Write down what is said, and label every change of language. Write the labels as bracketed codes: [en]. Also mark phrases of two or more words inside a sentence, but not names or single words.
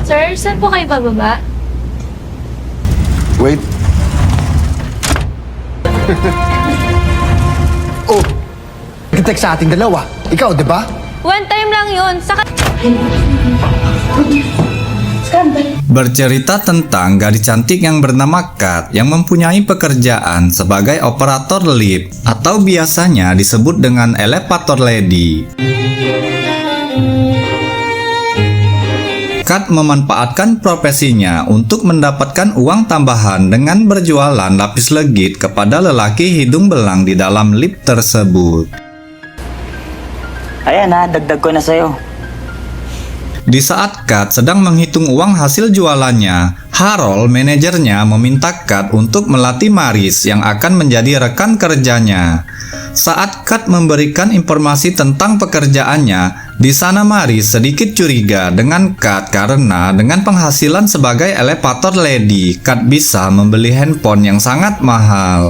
[tl] Sir, saan po kayo bababa? Wait. Oh, nag-text sa ating dalawa. Ikaw, di ba? [en] One time [tl] lang yun. Saka... [id] Bercerita tentang gadis cantik yang bernama Kat yang mempunyai pekerjaan sebagai operator lift atau biasanya disebut dengan [en] elevator lady. [id] Kat memanfaatkan profesinya untuk mendapatkan uang tambahan dengan berjualan lapis legit kepada lelaki hidung belang di dalam lift tersebut. [tl] Ayan na, dagdag ko na sa'yo. [id] Di saat Kat sedang menghitung uang hasil jualannya, Harold, manajernya, meminta Kat untuk melatih Maris yang akan menjadi rekan kerjanya. Saat Kat memberikan informasi tentang pekerjaannya, di sana Maris sedikit curiga dengan Kat karena dengan penghasilan sebagai [en] elevator lady, [id] Kat bisa membeli handphone yang sangat mahal.